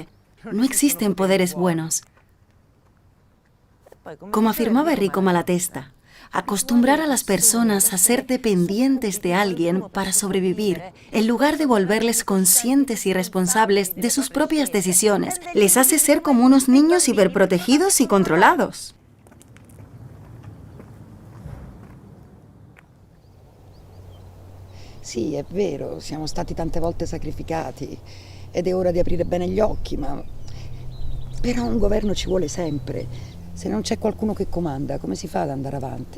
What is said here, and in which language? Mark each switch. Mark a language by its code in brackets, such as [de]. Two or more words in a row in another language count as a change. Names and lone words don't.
[es] No existen poderes buenos. Como afirmaba Enrico Malatesta, acostumbrar a las personas a ser dependientes de alguien para sobrevivir, en lugar de volverles conscientes y responsables de sus propias decisiones, les hace ser como unos niños hiperprotegidos y controlados. [it] Sì, è vero, siamo stati tante volte sacrificati ed è ora di aprire bene gli occhi, ma però un governo ci vuole sempre. Se non c'è qualcuno che comanda, come si fa ad andare avanti?